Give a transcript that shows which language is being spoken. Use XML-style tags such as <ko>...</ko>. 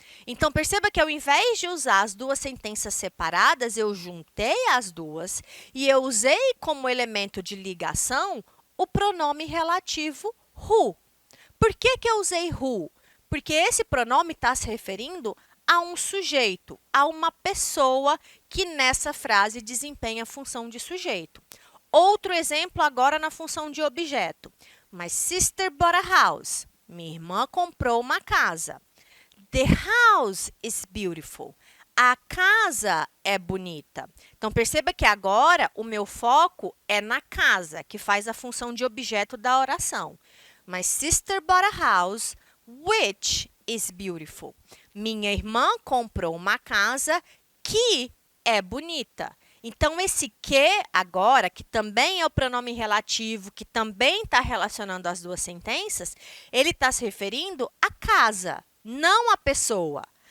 <pt>Então, perceba que ao invés de usar as duas sentenças separadas, eu juntei as duas e eu usei como elemento de ligação o pronome relativo who. Por que eu usei who? Porque esse pronome está se referindo a um sujeito, a uma pessoa que nessa frase desempenha a função de sujeito. Outro exemplo agora na função de objeto.</pt> <en>My sister bought a house.</en> <pt>Minha irmã comprou uma casa.</pt> <en>The house is beautiful.</en> <pt>A casa é bonita. Então, Então, perceba que agora o meu foco é na casa, que faz a função de objeto da oração.</pt> <en>My sister bought a house, which is beautiful.</en> <pt>Minha irmã comprou uma casa que é bonita. Então, esse que agora, que também é o pronome relativo, que também está relacionando as duas sentenças, ele está se referindo à casa, não à pessoa.</pt>